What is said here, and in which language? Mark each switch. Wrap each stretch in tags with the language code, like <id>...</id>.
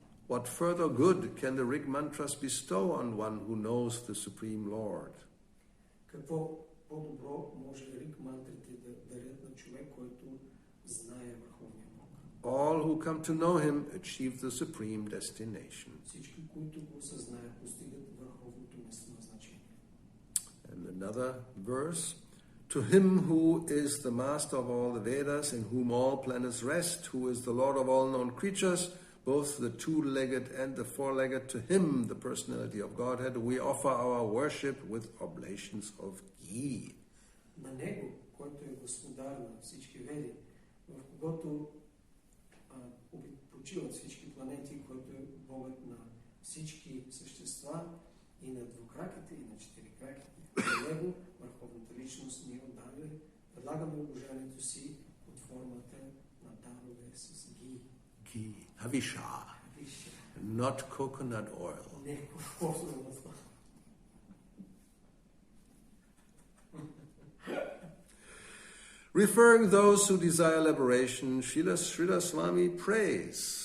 <en>What further good can the Rig mantras bestow on one who knows the Supreme Lord?</en> <bg>Какво по-добро може Риг мантрите да дарят на човек, който знае върховния Бог?</bg> <en>All who come to know him achieve the supreme destination.</en> <bg>Всички, които го съзнаят, постигат върховното местоназначение.</bg> <en>And another verse, to him who is the master of all the Vedas, in whom all planets rest, who is the Lord of all known creatures, both the two-legged and the four-legged, to him, the personality of Godhead, we offer our worship with oblations of ghee.</en> <bg>На него, който е господар на всички веди, в когото почиват всички планети, който е Богът на всички същества, и на двукраките, и на четирикраките. На него, върховната личност, ние предлагаме обожанието си под формата на дарове с ги.</bg> <en>Ghee, havisha, not coconut oil.</en> <bg>Не кокосово масло.</bg> <en>Referring those who desire liberation, Srila Swami prays.</en>